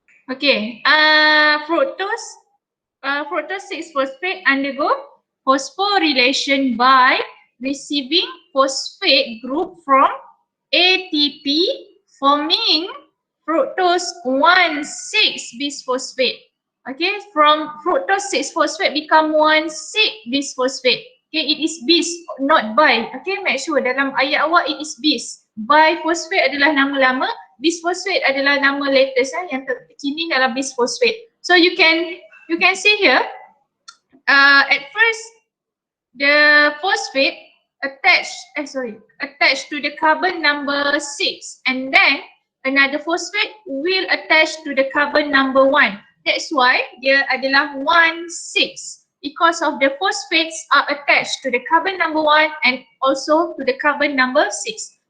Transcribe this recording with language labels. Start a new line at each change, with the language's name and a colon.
English: Okay, fructose 6-phosphate undergo phosphorylation by receiving phosphate group from ATP forming fructose 1,6-bisphosphate. Okay, from fructose 6-phosphate become 1,6-bisphosphate. Okay, it is bis, not bi. Okay, make sure
Malay: dalam ayat awak
English: it is bis.
Malay: Biphosphate adalah nama lama, bisphosphate adalah nama latest yang terkini dalam bisphosphate.
English: So you can see here, at first the phosphate attached to the carbon number 6, and then another phosphate will attach to the carbon number 1. That's why
Malay: dia adalah
English: 1,6, because of the phosphates are attached to the carbon number 1 and also to the carbon number 6.